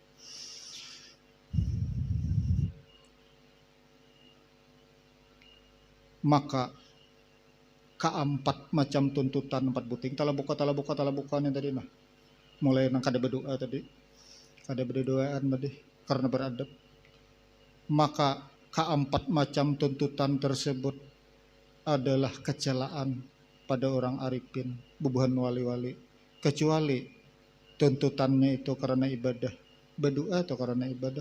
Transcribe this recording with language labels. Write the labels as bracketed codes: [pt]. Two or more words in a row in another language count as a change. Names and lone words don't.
[bjn] Maka keempat macam tuntutan empat buting tala buka nih tadi nah, mulai nang kada berdoa tadi, kada berdoaan tadi karena beradab. [id] Maka keempat macam tuntutan tersebut adalah kecelaan pada orang arifin, bubuhan wali-wali, kecuali tuntutannya itu karena ibadah, berdoa atau karena ibadah.